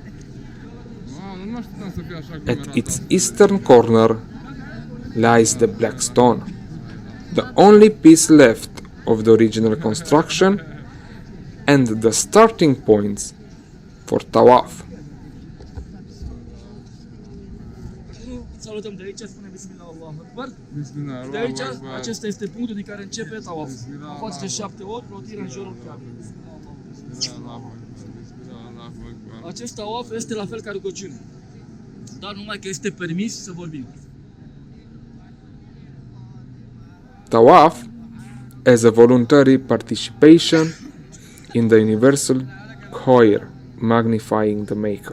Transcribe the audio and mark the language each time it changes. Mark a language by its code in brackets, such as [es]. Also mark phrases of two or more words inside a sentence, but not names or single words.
[en] At its eastern corner lies the black stone, the only piece left of the original construction and the starting points for tawaf. [ro] Salutăm de aici, spune [ar] بسم الله، الله أكبر. [ro] Bismillah, De aici, [ar] الله أكبر. [ro] acesta este punctul din care începe tawaf. Bismillah, Am face de Allahu 7 ori, rotire în jurul Kaabei. [ar] بسم الله، الله أكبر. بسم الله، الله أكبر. بسم الله، الله أكبر. [ro] Acest tawaf este la fel ca rugăciune, dar numai că este permis să vorbim. [en] Tawaf as a voluntary participation in the universal choir magnifying the Maker.